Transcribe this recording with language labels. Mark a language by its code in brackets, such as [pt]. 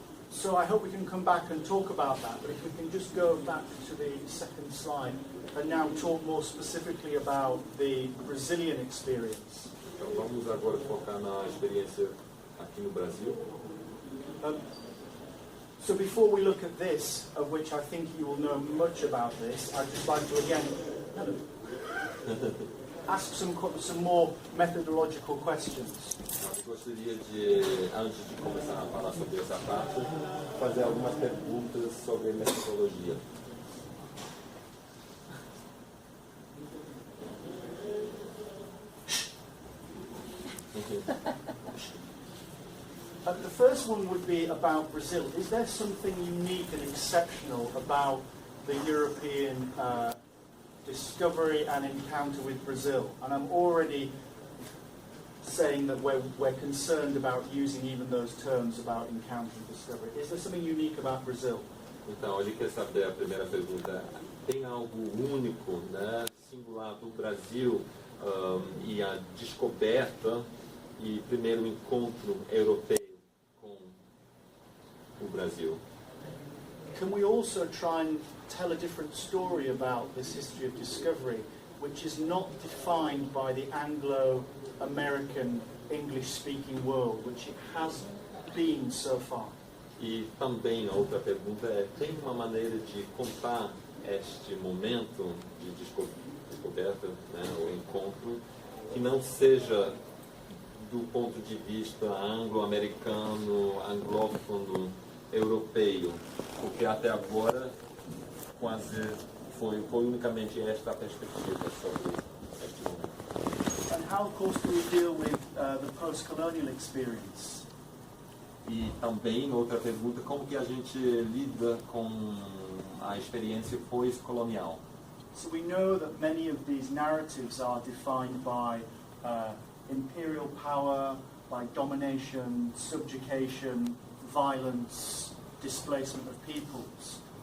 [en] So I hope we can come back and talk about that, but if we can just go back to the second slide and now talk more specifically about the Brazilian experience. [pt] Então vamos agora focar na experiência aqui no Brasil. [en] So before we look at this, of which I think you will know much about this, I'd just like to again ask some more methodological questions. [pt] Eu gostaria de, antes de começar a falar sobre essa parte, fazer algumas perguntas sobre metodologia. [en] The first one would be about Brazil. Is there something unique and exceptional about the European discovery and encounter with Brazil? And I'm already saying that we're concerned about using even those terms about encounter and discovery. Is there something unique about Brazil? [pt] Então, ele quer saber, a primeira pergunta, tem algo único, né, singular do Brasil e a descoberta e primeiro encontro europeu com o Brasil? [en] Can we also try and tell a different story about this history of discovery, which is not defined by the Anglo-American English-speaking world, which it has been so far? [pt] E também a outra pergunta é, tem uma maneira de contar este momento de descoberta, né, o encontro, que não seja do ponto de vista anglo-americano, anglófono, europeu, porque até agora quase foi unicamente esta a perspectiva sobre este momento. [en] And how, of course, do we deal with the post-colonial experience? [pt] E também, outra pergunta, como que a gente lida com a experiência pós-colonial? [en] So we know that many of these narratives are defined by imperial power, by domination, subjugation, violence, displacement of peoples.